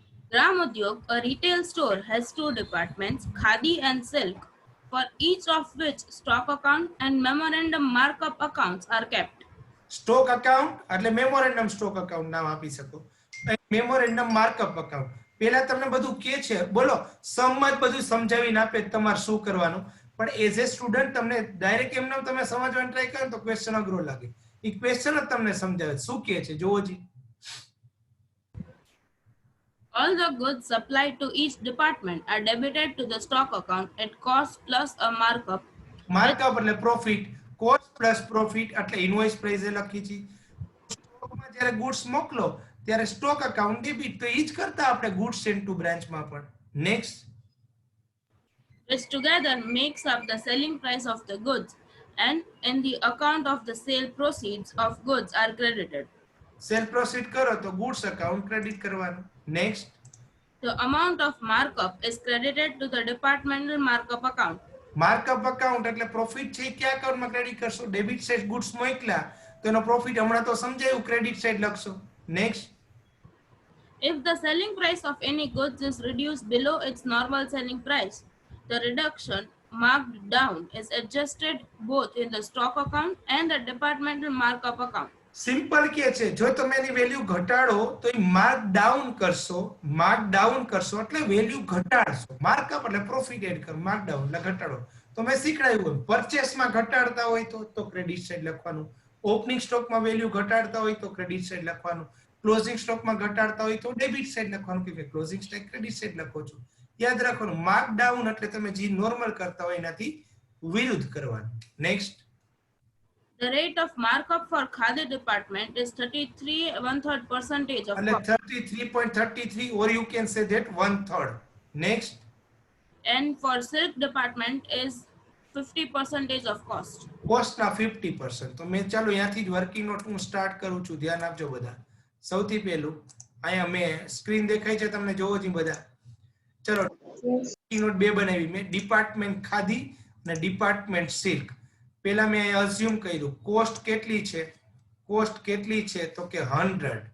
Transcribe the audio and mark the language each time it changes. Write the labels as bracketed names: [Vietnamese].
[English] Gram Udyog, a retail store, has two departments, Khadi and Silk, for each of which stock account and memorandum markup accounts are kept. [Gujarati] Stock account એટલે memorandum stock account નામ આપી શકો. Memorandum markup account પેલા તમને બધું કે છે, બોલો સમજ બધું સમજાવીને આપે તમારે શું કરવાનું. પણ [English] as a student [Gujarati] તમને ડાયરેક્ટ એમને તમે સમજવાનો ટ્રાય કરો તો ક્વેશ્ચન અઘરો લાગે. એ ક્વેશ્ચન જ તમને સમજાવે શું કે છે જોવો જી. [English] All the goods supplied to each department are debited to the stock account at cost plus a markup. [Gujarati] Markup એટલે પ્રોફિટ, કોસ્ટ પ્લસ પ્રોફિટ એટલે ઇનવોઇસ પ્રાઇસ એ લખી છે. સ્ટોકમાં જ્યારે ગુડ્સ મોકલો ત્યારે સ્ટોક અકાઉન્ટ ડેબિટ, તો ઈ જ કરતા આપણે ગુડ્સ સેન્ટ ટુ બ્રાન્ચમાં પણ. [English] Next, which together makes up the selling price of the goods, and in the account of the sale proceeds of goods are credited. [Gujarati] Cell proceed કરો તો goods account credit કરવાનું. [English] Next, The amount of markup is credited to the departmental markup account. [Gujarati] Markup account એટલે profit છે એ કયા અકાઉન્ટમાં credit કરશો? Debit side goods મોકલ્યા તો એનો પ્રોફિટ હમણાં તો સમજાયું, ક્રેડિટ સાઇડ લખશો. [English] Next, If the selling price of any goods is reduced below its normal selling price, the reduction marked down is adjusted both in the stock account and the departmental markup account. [Gujarati] Simple કે છે જો તમે એની value ઘટાડો તો એ mark down કરશો. Mark down કરશો એટલે value ઘટાડશો. Markup એટલે પ્રોફિટ એડ કરો, માર્ક ડાઉન એટલે ઘટાડો. તો મેં શીખડાયું હોય પરચેસમાં ઘટાડતા હોય તો ક્રેડિટ સાઇડ લખવાનું, ઓપનિંગ સ્ટોકમાં વેલ્યુ ઘટાડતા હોય તો ક્રેડિટ સાઇડ લખવાનું, ક્લોઝિંગ સ્ટોકમાં ઘટાડતા હોય તો ડેબિટ સાઇડ લખવાનું, કે ક્લોઝિંગ સ્ટોક ક્રેડિટ સાઇડ લખો છો. યાદ રાખવાનું માર્ક ડાઉન એટલે તમે જે નોર્મલ કરતા હોય એનાથી વિરુદ્ધ કરવાનું. [English] next, The rate of markup for Khadi department is 33.1/3% of [Gujarati] એટલે [English] cost, 33.33 or you can say that 1/3. Next, and for Silk department is 50% of cost. [Gujarati] cost ના 50%. તો મેં ચાલો અહીંયાથી જ વર્કિંગ નોટ હું સ્ટાર્ટ કરું છું, ધ્યાન આપજો બધા. સૌથી પહેલું અહીંયા મેં સ્ક્રીન દેખાય છે તમને, જોવો જી બધા. ચલો વર્કિંગ નોટ બે બનાવી મેં, ડિપાર્ટમેન્ટ ખાદી અને ડિપાર્ટમેન્ટ સિલ્ક. પહેલા મેં અઝ્યુમ કર્યું કોસ્ટ કેટલી છે, કોસ્ટ કેટલી છે તો કે 100.